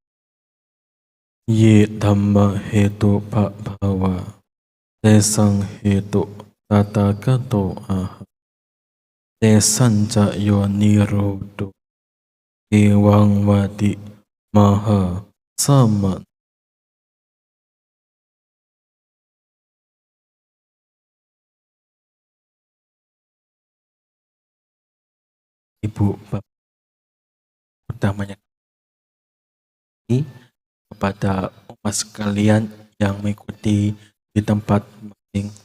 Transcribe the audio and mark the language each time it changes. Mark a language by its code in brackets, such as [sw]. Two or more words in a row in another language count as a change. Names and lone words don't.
[pi] Ye dhamma hetu bhava tesang hetu tathagato aha tesang ca yo nirodho ewang vadi maha sama. [id] Ibu Bapak utamanya kepada umat sekalian yang mengikuti di tempat masing.